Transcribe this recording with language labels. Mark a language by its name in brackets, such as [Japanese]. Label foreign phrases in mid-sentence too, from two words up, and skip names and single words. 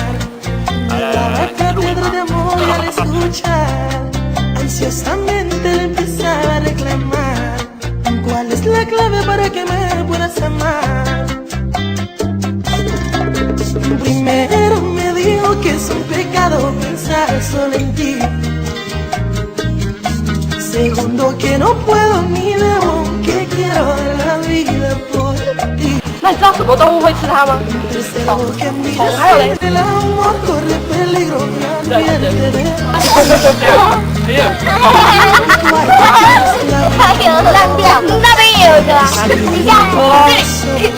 [Spanish] La cátedra de amor y al escuchar ansiosamente le empezaba a reclamar ¿cuál es la clave para que me puedas amar? Primero me dijo que es un pecado pensar solo en ti. Segundo que no puedo ni debo, que quiero dar la vida por ti. [Chinese] 那你知道什么动物会吃它吗？虫，还有嘞。它有烂掉，那边也有一个啊。你看，这里。